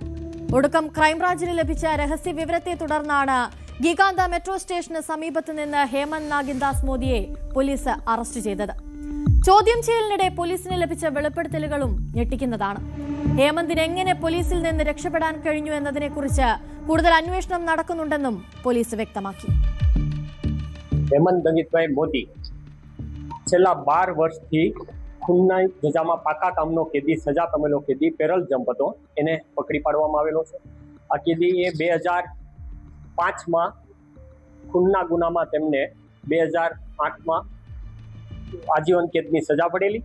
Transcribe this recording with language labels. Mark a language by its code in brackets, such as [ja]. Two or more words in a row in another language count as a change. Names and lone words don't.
[ml] ഒടുക്കം ക്രൈംബ്രാഞ്ചിന് ലഭിച്ച രഹസ്യ വിവരത്തെ തുടർന്നാണ് ഗിഗാന്ത മെട്രോ സ്റ്റേഷന് സമീപത്ത് നിന്ന് ഹേമന്ത് നാഗിൻദാസ് മോദിയെ പോലീസ് അറസ്റ്റ് ചെയ്തത്. ചോദ്യം ചെയ്യലിനിടെ പോലീസിന് ലഭിച്ച വെളിപ്പെടുത്തലുകളും ഞെട്ടിക്കുന്നതാണ്. ഹേമന്തിന് എങ്ങനെ പോലീസിൽ നിന്ന് രക്ഷപ്പെടാൻ കഴിഞ്ഞു എന്നതിനെക്കുറിച്ച് കൂടുതൽ അന്വേഷണം നടക്കുന്നുണ്ടെന്നും പോലീസ് വ്യക്തമാക്കി. [gu] હેમંત નાગિનભાઈ મોદી છેલ્લા 12 વર્ષથી ખૂનના સજામાં પાકા કામનો કેદી, સજા પામેલો કેદી [en] parole jump [gu] હતો, એને પકડી પાડવામાં આવેલો છે. આ કેદી એ 2005માં ખૂનના ગુનામાં તેમને 2008માં આજીવન કેદની સજા પડેલી.